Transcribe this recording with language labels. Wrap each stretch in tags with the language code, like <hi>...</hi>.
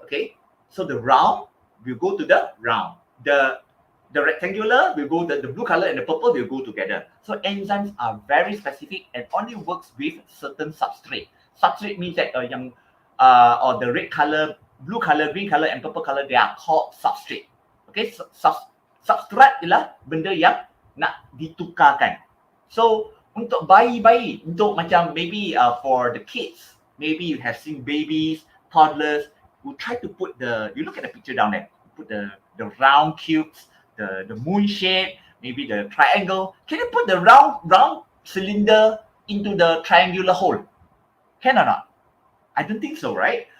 <en>Okay, so the round will go to the round, the rectangular will go, the blue color and the purple will go together. So enzymes are very specific and only works with certain substrate. Substrate means that or the red color, blue color, green color and purple color, they are called substrate.</en> <ms>Okay, substrat ialah benda yang nak ditukarkan.</ms> <en>So</en> <ms>untuk bayi-bayi, untuk macam</ms> <en>maybe for the kids, maybe you have seen babies, toddlers, who try to put you look at the picture down there, put the round cubes, the moon shape, maybe the triangle. Can you put the round cylinder into the triangular hole? Can or not? I don't think so, right?</en>